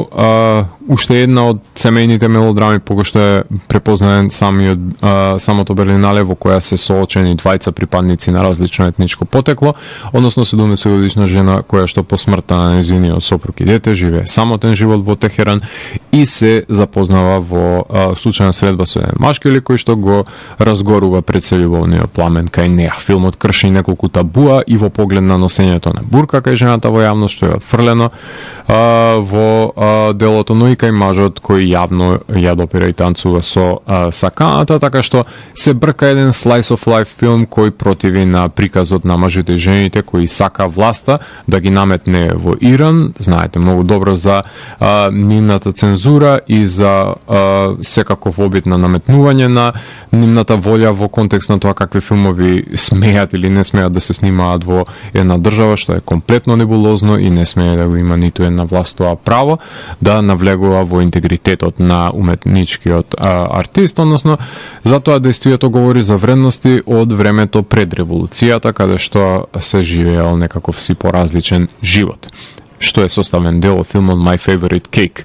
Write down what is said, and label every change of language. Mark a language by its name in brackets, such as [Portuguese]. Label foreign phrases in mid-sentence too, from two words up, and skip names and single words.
[Macedonian] Уште една од семејните мелодрами по кој што е препознаен самото Берлинале, во која се соочени двајца припадници на различно етничко потекло, односно 70 годишна жена која што по смртта на нејзиниот сопруг и дете живее самотен живот во Техеран и се запознава во случајна средба со еден машки кој што го разгорува пред се љубовниот пламен кај неа. Филмот крши неколку табуа и во поглед на носењето на бурка кај жената во јавност, што е отфрлено во делото, но и кај мажот кој јавно ја допира и танцува со саканата, така што се брка еден [English] slice of life [Macedonian] филм кој противи на приказот на мажите и жените кои сака власта да ги наметне во Иран. Знаете многу добро за нивната цензура и за секаков обид на наметнување на нивната волја во контекст на тоа какви филмови смеат или не смеат да се снимаат во една држава, што е комплетно небулозно и не смее да го има ниту една власт тоа право да навлегува во интегритетот на уметничкиот артист, односно затоа действието говори за вредности од времето пред револуцијата, каде што се живеел некаков си поразличен живот, што е составен дел од филмот My Favorite Cake.